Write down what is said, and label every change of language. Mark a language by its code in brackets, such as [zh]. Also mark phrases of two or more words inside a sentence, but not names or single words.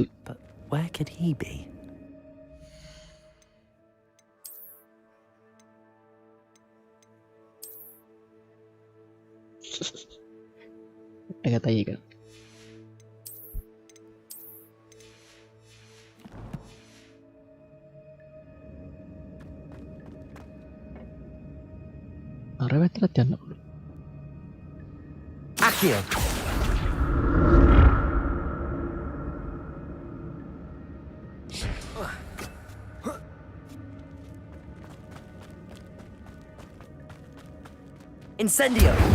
[en] But where could he be? Agak tayi kan. [si] අර වැත්තට යන්න පුළුවන්. [en] Accio. Incendio.